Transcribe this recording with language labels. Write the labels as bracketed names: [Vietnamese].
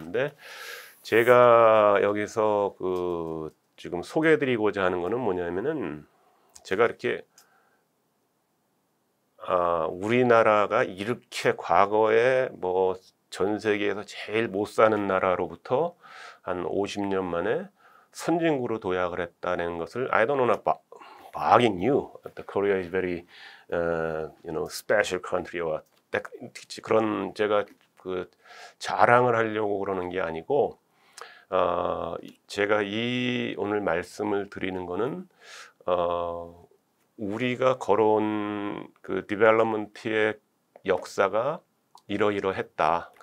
[Korean] 근데 제가 여기서 지금 소개해드리고자 하는 거는 뭐냐면은, 제가 이렇게 우리나라가 이렇게 과거에 뭐 전 세계에서 제일 못 사는 나라로부터 한 50년 만에 선진국으로 도약을 했다는 것을 [English] I don't wanna bragging you. Korea is very special country. [Korean] 그런 제가 그 자랑을 하려고 그러는 게 아니고 제가 오늘 말씀을 드리는 거는 우리가 걸어온 그 디벨롭먼트의 역사가 이러이러했다.